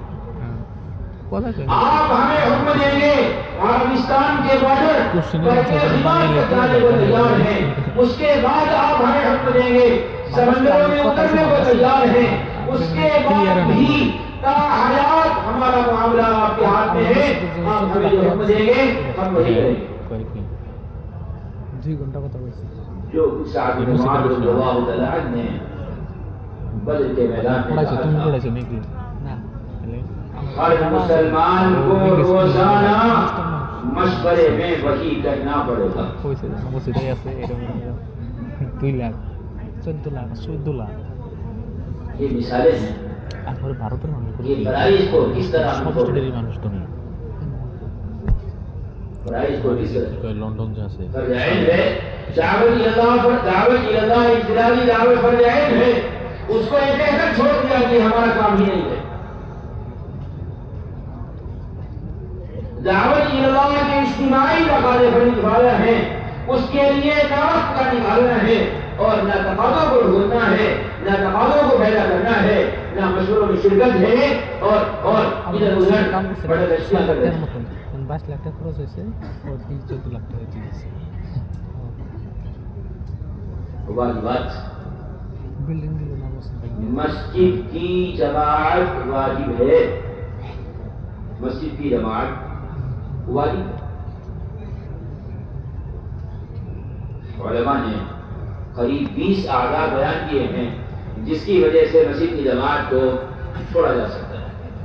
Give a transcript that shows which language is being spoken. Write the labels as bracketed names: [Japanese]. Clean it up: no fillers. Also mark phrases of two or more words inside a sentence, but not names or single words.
[Urdu] آپ ہمیں حکم دیں گے عربستان کے بارڈر پر خدمات کرنے کو تیار ہیں، اس کے بعد آپ ہمیں حکم دیں گے سمندروں میں اترنے کو تیار ہیں، اس کے بعد بھی تا حیات ہمارا معاملہ آپ کے ہاتھ میں ہے، آپ ہمیں جو حکم دیں گے ہم وہی کریں گے. [Bangla] 2 ঘন্টা কথা বলছি [Urdu] جو سعد بن معاذ [Arabic] رضی اللہ تعالی عنہ [Urdu] نے بدر کے میدان میں [Bangla] পড়াইছো তুমি [Urdu] کہا [Bangla] পড়াইছো নাকি না [Urdu] ہر مسلمان کو روزانہ مشورے میں وہی کرنا پڑے گا. [Bangla] কইছে মসজিদে আছে এরকম 2 লাখ 14 লাখ 14 লাখ [Urdu] یہ مثالیں ہیں. [Bangla] তারপরে ভারতের মানুষ [Urdu] یہ فرائض کو کس طرح ہم [Bangla] সব [Urdu] چھوڑ دیں؟ [Bangla] স্টেটেরই মানুষ তো নেই [Urdu] فرائض کو کس طرح [Bangla] কয় লন্ডন যে আছে [Urdu] فرض عین ہے دعوت اللہ پر دعوت اللہ انفرادی دعوت فرض عین ہے اس کو ایک ایسا چھوڑ دیا کہ ہمارا کام ہی نہیں ہے دعوت اللہ کے اجتماعی مقاصد پر نبھانا ہے اس کے لیے دعوت کا نبھانا ہے اور نہ تقاضوں کو ڈھونڈنا ہے نہ تقاضوں کو پیدا کرنا ہے نہ مشوروں میں شرکت ہے اور ادھر ادھر بڑے رشتہ کر رہے ہیں [Bangla] 22 লাখ টাকা খরচ হয়েছে ও 14 লাখ টাকা দিয়েছে [Urdu] واجبات [Bangla] বিল্ডিং দিল না বসে [Urdu] مسجد کی جماعت واجب ہے مسجد کی جماعت واجب ہے علماء نے قریب 20 اعضاء بیان کیے ہیں جس کی وجہ سے مسجد کی جماعت کو چھوڑا جا سکتا ہے